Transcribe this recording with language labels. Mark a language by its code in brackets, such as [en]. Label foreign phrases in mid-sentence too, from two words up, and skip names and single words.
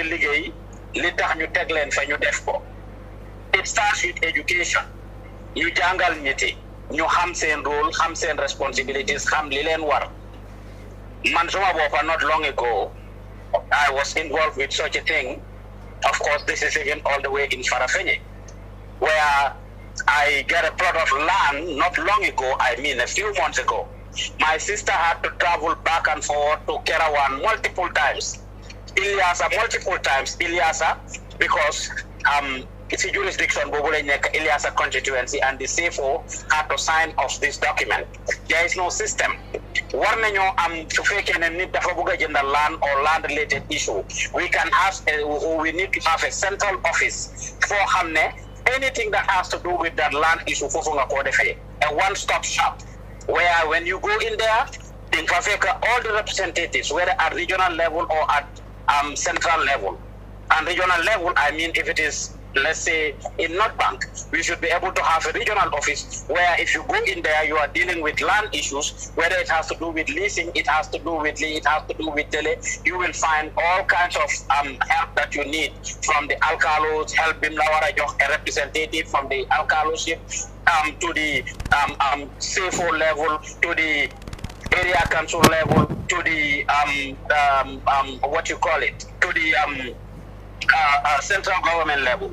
[wo] liggéey li tax ñu teg leen fa ñu def ko [en] it starts with education [wo] ñu jàngal ñiti ñu xam seen rôle xam seen responsibilities xam li leen war man suma boppa [en] not long ago I was involved with such a thing. Of course, this is even all the way in Farafenni, where I got a plot of land not long ago, I mean a few months ago. My sister had to travel back and forth to Kerawan multiple times. Ilyasa, because it's a jurisdiction, Ilyasa constituency, and the CFO had to sign off this document. There is no system. [wo] War nañu am su fekkee ne nit dafa bëgg a jënd [en] land or land related issue, we need to have a central office for xam ne anything that has to do with that land issue [wo] foofu nga ko defee, [en] a one-stop shop where when you go in there, they all the representatives, whether at regional level or at central level. And regional level, I mean, if it is, let's say, in North Bank, we should be able to have a regional office where if you go in there, you are dealing with land issues, whether it has to do with leasing, it has to do with tele, you will find all kinds of help that you need from the alcalos, help Bimlawara, a representative from the alcaloship, to the CFO level, to the area council level, to the to the central government level.